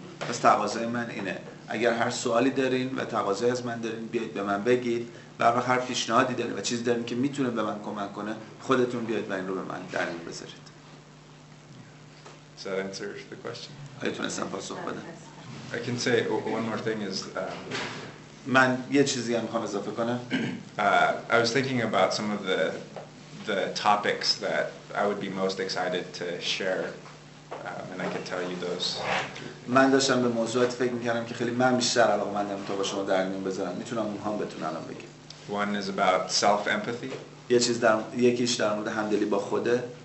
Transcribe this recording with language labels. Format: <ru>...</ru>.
<fa>پس تقاضای من اینه اگر هر سوالی دارین و تقاضایی از من دارین بیاید به من بگید و اگر هر پیشنهادی دارین و چیزی دارین که میتونه به من کمک کنه خودتون بیاید و این رو به من در میون بذارید.</fa> <en>Does that answer the question?</en> <fa>آیا تونستم پاسخ بدم؟</fa> <en>I can say one more thing is</en> <fa>من یه چیزی هم میخوام اضافه کنم.</fa> <en>I was thinking about some of the topics that I would be most excited to share, and I could tell you those.</en> <fa>من داشتم به موضوعات فکر می‌کردم که خیلی من بیشتر علاقه‌مندم تا با شما در میون بذارم. میتونم اونها بهتون الان بگم.</fa> <en>One is about self-empathy.</en> <fa>یکیش در مورد همدلی با خوده.</fa>